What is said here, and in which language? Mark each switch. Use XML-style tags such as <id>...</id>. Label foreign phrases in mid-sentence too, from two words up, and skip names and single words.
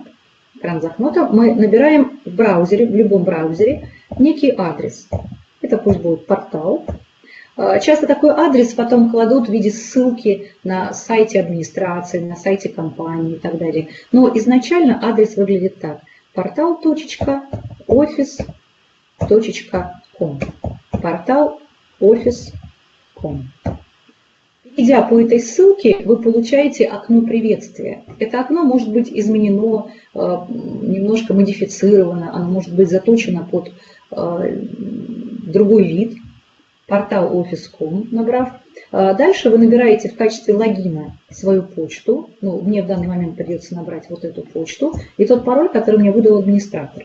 <ru>Мы набираем в браузере, в любом браузере, некий адрес. Это пусть будет портал. Часто такой адрес потом кладут в виде ссылки на сайте администрации, на сайте компании и так далее. Но изначально адрес выглядит так. Portal.office.com. Portal.office.com. Идя по этой ссылке, вы получаете окно приветствия. Это окно может быть изменено, немножко модифицировано, оно может быть заточено под другой вид, портал Office.com набрав. Дальше вы набираете в качестве логина свою почту, ну, мне в данный момент придется набрать вот эту почту, и тот пароль, который мне выдал администратор.</ru>